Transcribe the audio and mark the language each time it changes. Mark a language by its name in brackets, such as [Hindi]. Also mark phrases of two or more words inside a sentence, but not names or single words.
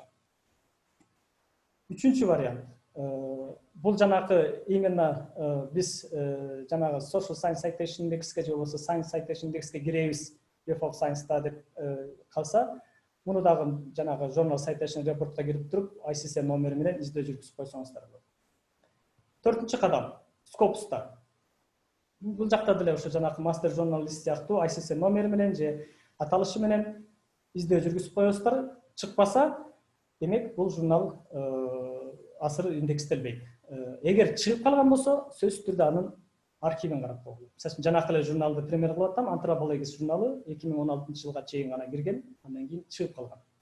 [Kyrgyz] Үчүнчү вариант. Бул жанагы именно биз жанагы Social Science Citation Index'ке же болбосо Science Citation Index'ке киребиз Web of Science-та деп калса, Муну дагы жанагы журнал [English] citation reportка [Kyrgyz] кирип туруп ISSN номери менен издөө жүргүзүп койсоңуздар болот. 4-чү кадам Scopus'та. Бул жакта деле ошо жанагы [English] master journal list [Kyrgyz] сыяктуу ISSN номери менен же аталышы менен издөө жүргүзүп коесуздар. Чыкпаса, демек бул журнал асыр индекстелбейт. Эгер чыгып калган болсо, сөзсүз түрдө анын архивин карап койгула. Мисалы жанакы эле журналды пример кылып атам, Anthropologists журналы 2016-жылга чейин гана кирген, андан кийин чыгып калган.